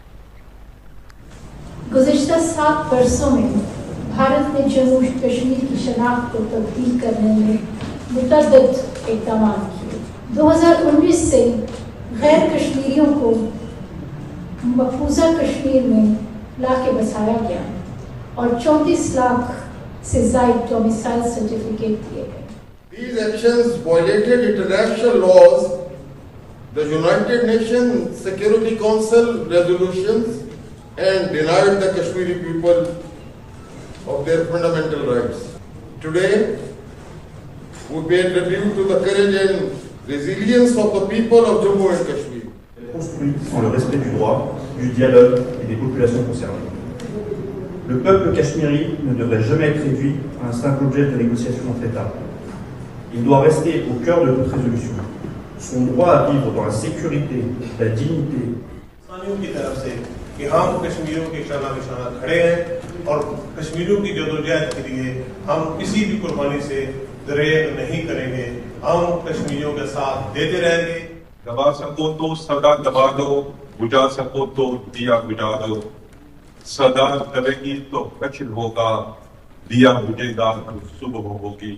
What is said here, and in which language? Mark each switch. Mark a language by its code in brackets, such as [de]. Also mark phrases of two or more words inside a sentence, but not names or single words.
[ur] گزشتہ 7 برسوں میں بھارت نے جموں کشمیر کی شناخت کو تبدیل کرنے میں متعدد اقدامات کیے۔ 2019 سے غیر کشمیریوں کو مقبوضہ کشمیر میں لا کے بسایا گیا اور 34 لاکھ سے زائد ڈومیسائل سرٹیفکیٹ دیے گئے۔ [en] These actions violated international laws, the United Nations Security Council resolutions, and denied the Kashmiri people of their fundamental rights. Today, we pay tribute to the courage and resilience of the people of Jammu and Kashmir. [fr] Construit sans le respect du droit, du dialogue et des populations concernées. Le peuple kashmiri ne devrait jamais être réduit à un simple objet de négociation entre États. Il doit rester au cœur de toute résolution. Son droit à vivre dans la sécurité, la dignité. [ur] کہ ہم کشمیریوں کے شانہ بشانہ کھڑے ہیں اور کشمیریوں کی جدوجہد کے لیے ہم کسی بھی قربانی سے دریغ نہیں کریں گے، ہم کشمیریوں کے ساتھ دیتے رہیں گے۔ دبا سکو تو صدا دبا دو، بجھا سکو تو دیا بجھا دو، صدا دبے گی تو کچھ ہوگا، دیا بجھے گا تو صبح ہوگی۔